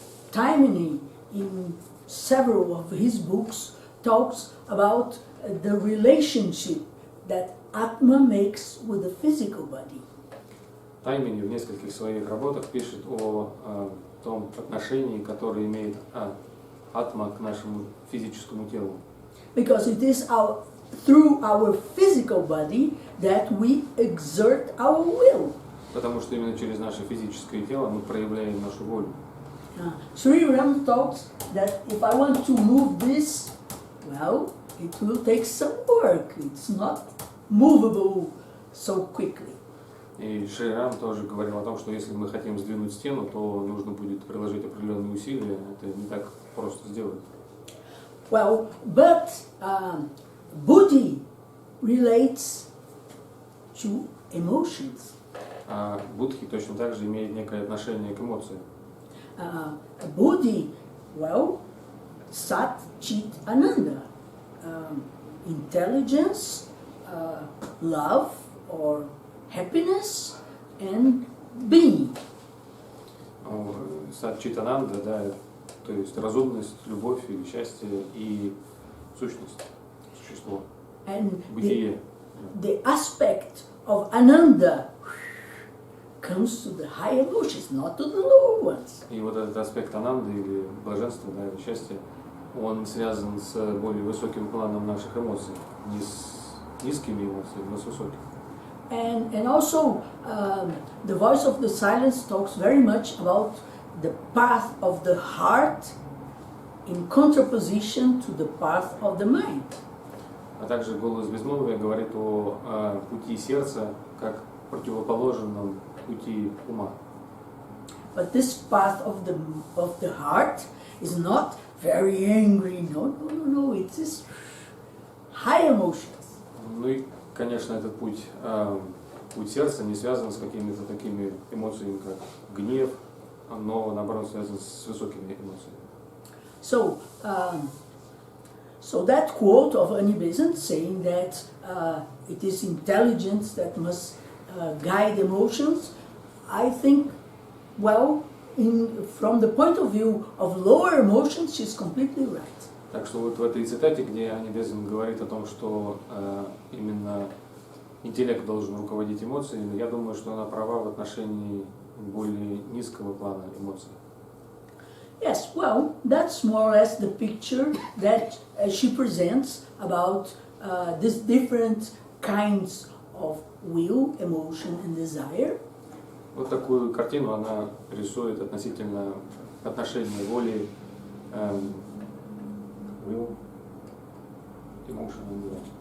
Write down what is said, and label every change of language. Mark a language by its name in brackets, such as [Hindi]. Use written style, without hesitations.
[English] Taimini, in several of his books, talks about the relationship that Atma makes with the physical body. [Russian] Таймини в нескольких своих работах пишет о том отношении, которое имеет атма к нашему физическому телу. [English] Because it is through our physical body that we exert our will. [Russian] Потому что именно через наше физическое тело мы проявляем нашу волю. [English] Sri Ram talks that if I want to move this, well, it will take some work. It's not movable so quickly. [Russian] И Шри Рам тоже говорил о том, что если мы хотим сдвинуть стену, то нужно будет приложить определенные усилия. Это не так просто сделать. [English] Well, but Buddhi relates to emotions. [Russian] А будхи точно так же имеет некое отношение к эмоциям. [English] Buddhi, well, Sat Chit Ananda, intelligence, love or happiness and being. [Russian] Сат Чит Ананда, да, то есть разумность, любовь или счастье и сущность, существо, [English] And [Russian] бытие. [English] the aspect of Ananda comes to the high emotions, not to the lower ones. [Russian] И вот этот аспект ананды или блаженства, да, или счастья, он связан с более высоким планом наших эмоций, не с низкими эмоциями, но с высокими. [English] And also, the voice of the silence talks very much about the path of the heart in contraposition to the path of the mind. [Russian] А также голос безмолвия говорит о пути сердца как противоположном пути ума. [English] But this path of the heart is not very angry. No. It is high emotions. [Russian] Ну и, конечно, этот путь сердца не связан с какими-то такими эмоциями, как гнев, но наоборот связан с высокими эмоциями. [English] So that quote of Anni Bezanт saying that it is intelligence that must guide emotions, I think, well, from the point of view of lower emotions, she's completely right. [Russian] Так что вот в этой цитате, где Анни Безант говорит о том, что именно интеллект должен руководить эмоциями, я думаю, что она права в отношении более низкого плана эмоций. [English] Yes, well, that's more or less the picture that she presents about these different kinds of will, emotion and desire. [Russian] Вот такую картину она рисует относительно отношения воли, [English] will, emotion and desire.